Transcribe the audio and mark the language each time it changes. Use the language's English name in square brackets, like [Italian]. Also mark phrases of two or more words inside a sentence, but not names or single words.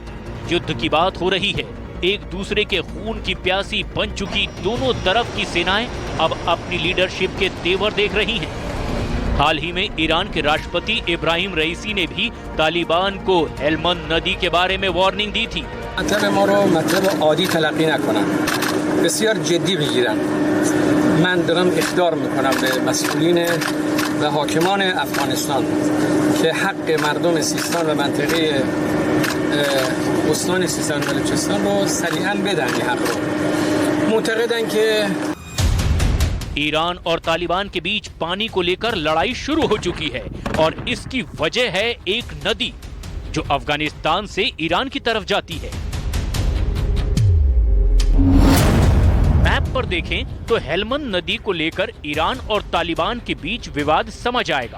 [Hindi] युद्ध की बात हो रही है। एक दूसरे के खून की प्यासी बन चुकी दोनों तरफ की सेनाएं अब अपनी लीडरशिप के तेवर देख रही हैं। हाल ही में ईरान के राष्ट्रपति इब्राहिम रईसी ने भी तालिबान को हेलमंद नदी के बारे में वार्निंग दी थी। [Persian] بسیار جدی بگیرن. من دارم اخطار میکنم به مسئولین و حاکمان افغانستان که حق مردم سیستان و منطقه استان سیستان و بلوچستان رو سریعا بدن. این حق رو معتقدن که [Hindi] ईरान और तालिबान के बीच पानी को लेकर लड़ाई शुरू हो चुकी है और इसकी वजह है एक नदी जो अफगानिस्तान से ईरान की तरफ जाती है। मैप पर देखें तो हेलमंद नदी को लेकर ईरान और तालिबान के बीच विवाद समझ आएगा।